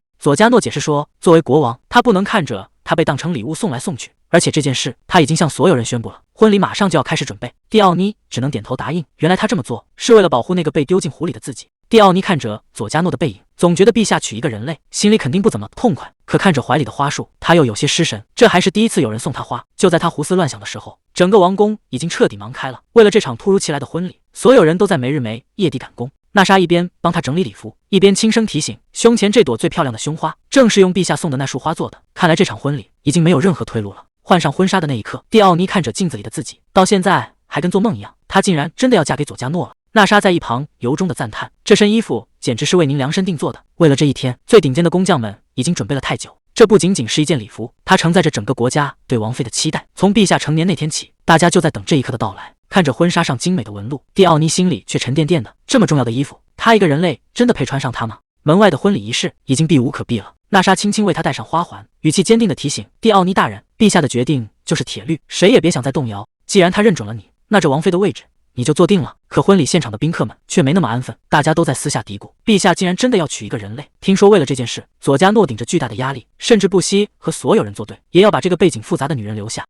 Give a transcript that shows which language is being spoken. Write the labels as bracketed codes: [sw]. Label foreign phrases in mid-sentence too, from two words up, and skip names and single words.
[zh] 佐加諾解釋說，作為國王，他不能看着她被當成禮物送來送去，而且這件事他已經向所有人宣布了，婚禮馬上就要開始準備。蒂奧尼只能點頭答應。原來他這麼做是為了保護那個被丟進湖裡的自己。蒂奧尼看着佐加諾的背影，總覺得陛下娶一個人類，心裡肯定不怎麼痛快。可看着懷裡的花束，他又有些失神。這還是第一次有人送他花。就在他胡思亂想的時候，整個王宮已經徹底忙開了。為了這場突如其來的婚禮，所有人都在沒日沒夜地趕工。娜莎一邊幫他整理禮服，一邊輕聲提醒：胸前這朵最漂亮的胸花，正是用陛下送的那束花做的。看來這場婚禮已經沒有任何退路了。換上婚紗的那一刻，蒂奧尼看着鏡子裡的自己，到現在還跟做夢一樣。她竟然真的要嫁給佐加諾了。娜莎在一旁由衷的讚嘆：這身衣服簡直是為您量身定做的。為了這一天，最頂尖的工匠們已經準備了太久。這不僅僅是一件禮服，它承載着整個國家對王妃的期待。從陛下成年那天起，大家就在等這一刻的到來。看着婚紗上精美的紋路，蒂奧尼心裡卻沉甸甸的。這麼重要的衣服，他一個人類真的配穿上它嗎？門外的婚禮儀式已經避無可避了。娜莎輕輕為他戴上花環，語氣堅定地提醒蒂奧尼大人：陛下的決定就是鐵律，誰也別想再動搖。既然他認準了你，那這王妃的位置你就坐定了。可婚禮現場的賓客們卻沒那麼安分，大家都在私下嘀咕，陛下竟然真的要娶一個人類。聽說為了這件事，佐加諾頂着巨大的壓力，甚至不惜和所有人作對，也要把這個背景複雜的女人留下。